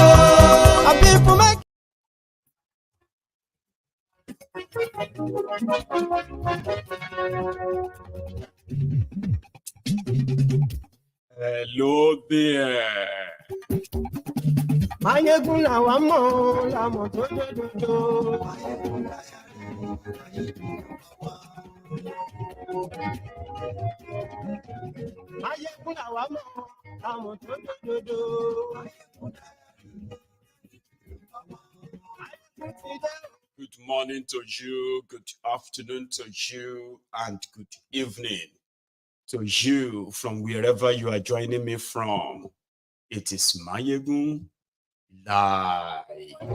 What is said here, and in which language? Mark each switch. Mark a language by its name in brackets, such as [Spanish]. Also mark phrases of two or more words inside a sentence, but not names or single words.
[English] My people make. Hello there. [Yoruba] Maiyegun làwa mọ̀ làmọ̀ tó dodo. Maiyegun làwa mọ̀ làmọ̀ tó dodo. [English] Good morning to you, good afternoon to you, and good evening to you from wherever you are joining me from. It is Maiyegun Live.